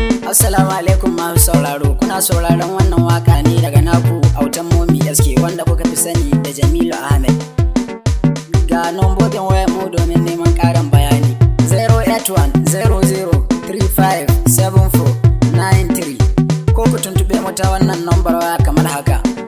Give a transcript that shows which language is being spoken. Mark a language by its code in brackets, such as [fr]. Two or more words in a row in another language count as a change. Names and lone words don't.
[ar] السلام عليكم [ha] masu sauraro, kuna sauraron wannan waka ne daga naku Autan Momi S K wanda kuka fi sani da Jamilu Ahmed. Ga nambobin wayar mu domin neman ƙarin bayani. [en] Zero eight one, zero zero, three five, seven four, nine three. [ha] Ko ku tuntuɓe mu ta wannan nambar waya kamar haka.